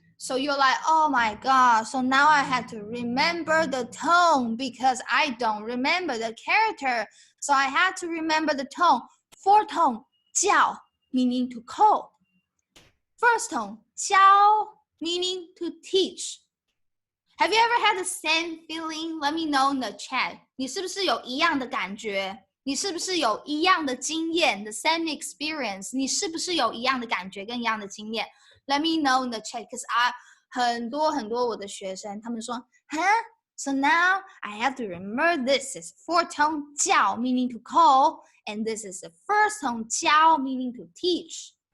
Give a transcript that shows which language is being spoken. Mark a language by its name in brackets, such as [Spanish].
[English] So you're like, oh my god, so now I have to remember the tone because I don't remember the character. So I had to remember the tone. Fourth tone, 叫 meaning to call. First tone, 教 meaning to teach. Have you ever had the same feeling? Let me know in the chat. [Chinese] 你是不是有一样的感觉？你是不是有一样的经验 ？ [English] The same experience. [Chinese] 你是不是有一样的感觉跟一样的经验 ？ [English] Let me know in the chat, because I [Chinese] 很多我的学生，他们说，huh? [English] So now I have to remember this is fourth tone 教 meaning to call, and this is the first tone 教 meaning to teach.